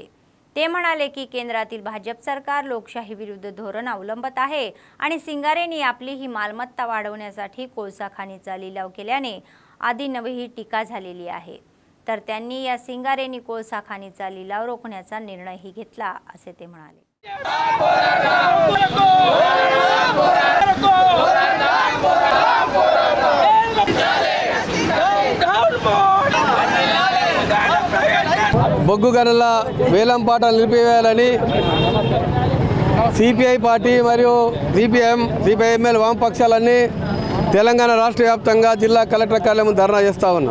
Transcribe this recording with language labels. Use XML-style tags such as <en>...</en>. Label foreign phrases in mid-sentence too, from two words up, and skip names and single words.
<mr>ते म्हणाले की केंद्रातील भाजप सरकार लोकशाही विरुद्ध धोरण अवलंबत आहे आणि सिंगरेणी आपली ही मालमत्ता वाढवण्यासाठी कोळसा खाणीचा लिलाव केल्याने आदींवर टीका झालेली आहे। तर त्यांनी या सिंगरेणी कोळसा खाणीचा लिलाव रोखण्याचा निर्णयही घेतला असे ते म्हणाले।</mr> <te>బొగ్గు గనుల వేలం పాటలు నిలిపివేయాలని సిపిఐ పార్టీ మరియు సిపిఐఎంఎల్ వామపక్షాలన్నీ తెలంగాణ రాష్ట్ర వ్యాప్తంగా జిల్లా కలెక్టర్ కార్యాలయం ధర్నా చేస్తూ ఉన్నాం।</te>